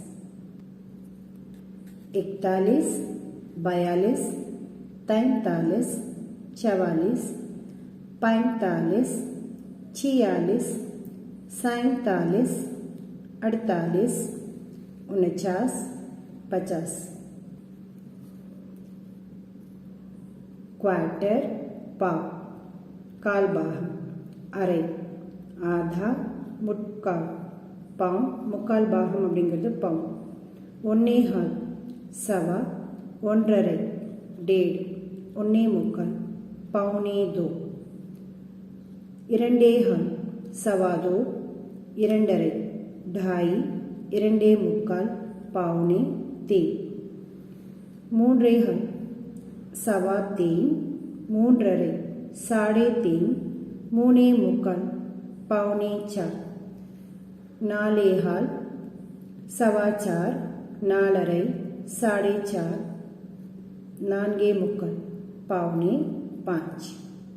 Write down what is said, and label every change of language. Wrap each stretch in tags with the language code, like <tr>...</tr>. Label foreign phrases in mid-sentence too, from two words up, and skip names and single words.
<hi>41, 42, 43, 44, 45, 46, 47, 48, 49, 50।</hi> <ta>क्वार्टर पाव, கால் பாகம், अरे, आधा, मुक्काल, पाव, முக்கால் பாகம் அப்படிங்கிறது पाव। ஒன்னே கால், सवा, ஒன்றரை, डेढ़, ஒன்னே முக்கால்,</ta> <hi>पौने दो।</hi> <ta>இரண்டே கால்,</ta> <hi>सवा दो,</hi> <ta>இரண்டரை, ढाई, இரண்டே முக்கால்,</ta> <hi>पौने तीन।</hi> <ta>மூன்றே கால்,</ta> <hi>सवा तीन, மூன்றரை, साढ़े तीन,</hi> <ta>மூணே முக்கால்,</ta> <hi>पौने चार।</hi> <ta>நாலே கால்,</ta> <hi>सवा चार, நாலரை, साढ़े चार,</hi> <ta>நான்கே முக்கால்,</ta> <hi>पौने पाँच।</hi>